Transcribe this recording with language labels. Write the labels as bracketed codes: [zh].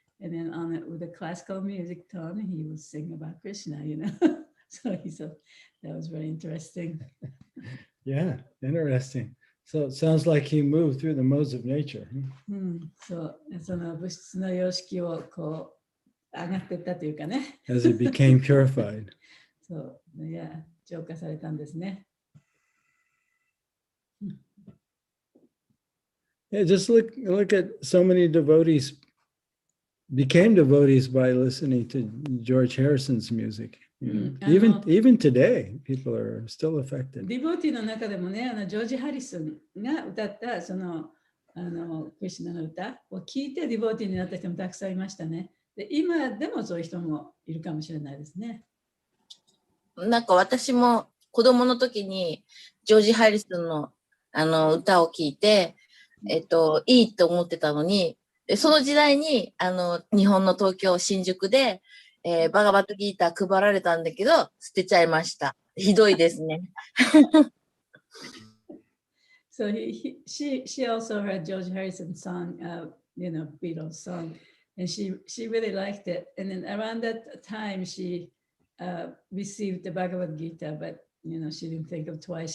[en] And then on it with a classical music tone, he would sing about Krishna, you know. So he said that was very interesting. Yeah, interesting. So it sounds like he moved through the modes of nature. [ja] そう、その物質の様式をこう上がっていったというかね。 [en] As it became purified. [ja] そう、いや、浄化されたんですね。 [en] Yeah, just look at so many devotees became devotees by listening to George Harrison's music. You know? Even today, people are still affected. [ja] ディボーティーの中でもね、ジョージ・ハリスンが歌ったそのクリシュナの歌を聞いてディボーティーになった人もたくさんいましたね。で、今でもそういう人もいるかもしれないですね。なんか私も子供の時にジョージ・ハリスンの歌を聞いて、いいと思ってたのに、その時代に日本の東京新宿で、バガバットギーター配られたんだけど捨てちゃいました。ひどいですね。 [en] So she also heard George Harrison's song, you know, Beatles song, and she really liked it. And then around that time, she received the Bhagavad Gita, but you know, she didn't think of twice.